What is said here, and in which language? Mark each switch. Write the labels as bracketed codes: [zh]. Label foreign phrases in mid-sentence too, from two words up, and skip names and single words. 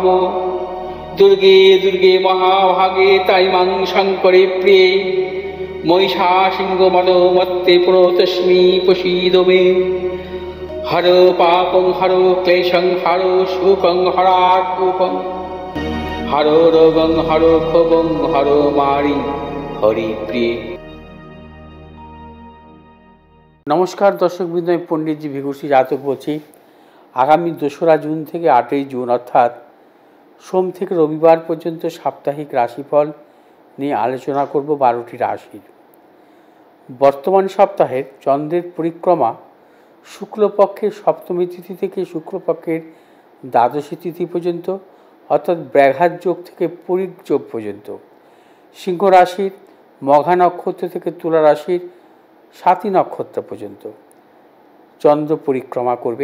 [sa] दुर्गे दुर्गे महाभागे ताई मां शङ्करे प्रिये महिषासिंहमदमत्ते प्रणतोऽस्मि प्रसीद मे। हरो पापं हरो क्लेशं हरो शोकं हरात्मकं हरो रोगं हरो क्षोभं हरो मारि हरिप्रिये। [bn] নমস্কার দর্শকবৃন্দ, আমি পণ্ডিতজি ভিঘুষী জাতক বলছি। আগামী 2রা জুন থেকে 8ই জুন অর্থাৎ সোম থেকে রবিবার পর্যন্ত সাপ্তাহিক রাশিফল নিয়ে আলোচনা করব 12টি রাশির। বর্তমান সপ্তাহের চন্দ্রের পরিক্রমা শুক্লপক্ষের সপ্তমী তিথি থেকে শুক্লপক্ষের দ্বাদশী তিথি পর্যন্ত অর্থাৎ ব্যাঘাত যোগ থেকে পরিগ যোগ পর্যন্ত, সিংহ রাশির মঘা নক্ষত্র থেকে তুলা রাশির স্বাতী নক্ষত্র পর্যন্ত চন্দ্র পরিক্রমা করবে।